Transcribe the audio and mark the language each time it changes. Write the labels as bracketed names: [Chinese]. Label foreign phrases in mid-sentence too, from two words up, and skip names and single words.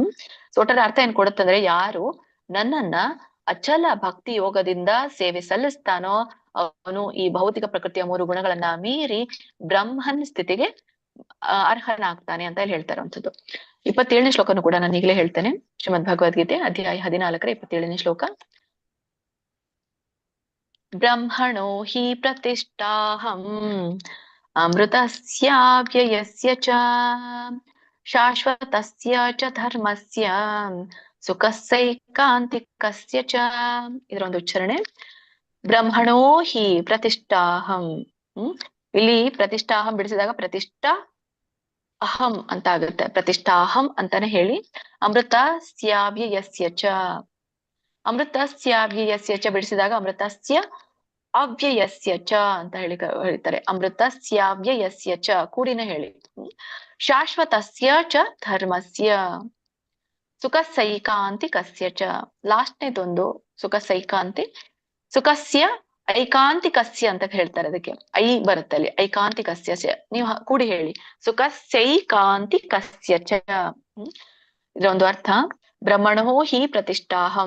[Kannada] ಸೊ ಒಟ್ಟಾರೆ ಅರ್ಥ ಏನ್ ಕೊಡುತ್ತಂದ್ರೆ, ಯಾರು ನನ್ನನ್ನ ಅಚಲ ಭಕ್ತಿ ಯೋಗದಿಂದ ಸೇವೆ ಸಲ್ಲಿಸ್ತಾನೋ ಅವನು ಈ ಭೌತಿಕ ಪ್ರಕೃತಿಯ 3 ಗುಣಗಳನ್ನ ಮೀರಿ ಬ್ರಹ್ಮನ್ ಸ್ಥಿತಿಗೆ ಅರ್ಹನಾಗ್ತಾನೆ ಅಂತ ಹೇಳಿ ಹೇಳ್ತಾ ಇರುವಂತದ್ದು. 27ನೇ ಶ್ಲೋಕನು ಕೂಡ ನಾನು ಈಗಲೇ ಹೇಳ್ತೇನೆ. ಶ್ರೀಮದ್ ಭಗವದ್ಗೀತೆ ಅಧ್ಯಾಯ 14 27ನೇ ಶ್ಲೋಕ. [Sanskrit] ಬ್ರಹ್ಮಣೋ ಹಿ ಪ್ರತಿಷ್ಠಾಹಂ ಅಮೃತಸ್ಯಾವ್ಯಯಸ್ಯ ಚ ಶಾಶ್ವತಸ್ಯ ಚ ಧರ್ಮಸ್ಯ ಸುಖಸೈಕಾಂತಿಕಸ್ಯ ಚ. [Kannada] ಇದರ ಒಂದು ಉಚ್ಚಾರಣೆ. [Sanskrit] ಬ್ರಹ್ಮಣೋ ಹಿ ಪ್ರತಿಷ್ಠಾಹಂ. [Kannada] ಇಲ್ಲಿ ಪ್ರತಿಷ್ಠಾಹಂ ಬಿಡಿಸಿದಾಗ [Sanskrit] ಪ್ರತಿಷ್ಠಾ ಅಹಂ [Kannada] ಅಂತ ಆಗುತ್ತೆ. ಪ್ರತಿಷ್ಠಾಹಂ ಅಂತಾನೆ ಹೇಳಿ. [Sanskrit] ಅಮೃತಸ್ಯಾವ್ಯಯಸ್ಯ ಚ. ಅಮೃತಸ್ಯಾವ್ಯಯಸ್ಯ ಚ [Kannada] ಬಿಡಿಸಿದಾಗ [Sanskrit] ಅಮೃತಸ್ಯ ಅವ್ಯಯಸ್ಯ ಚ [Kannada] ಅಂತ ಹೇಳ್ತಾರೆ. [Sanskrit] ಅಮೃತಸ್ಯಾವ್ಯಯಸ್ಯ ಚ [Kannada] ಕೂಡಿನ ಹೇಳಿ. [Sanskrit] ಶಾಶ್ವತಸ್ಯ ಚ ಧರ್ಮಸ್ಯ ಸುಖಸೈಕಾಂತಿಕಸ್ಯ ಚ. [Kannada] ಲಾಸ್ಟ್ನೇದೊಂದು ಸುಖಸೈಕಾಂತಿ. [Sanskrit] ಸುಖಸ್ಯ ಐಕಾಂತಿಕಸ್ಯ [Kannada] ಅಂತ ಹೇಳ್ತಾರೆ. ಅದಕ್ಕೆ ಐ ಬರುತ್ತೆ ಅಲ್ಲಿ, ಐಕಾಂತಿಕಸ್ಯ. ನೀವು ಕೂಡಿ ಹೇಳಿ, [Sanskrit] ಸುಖಸೈಕಾಂತಿಕಸ್ಯ ಚ. [Kannada] ಇದೊಂದು ಅರ್ಥ. [Sanskrit] ಬ್ರಹ್ಮಣೋ ಹಿ ಪ್ರತಿಷ್ಠಾಹಂ.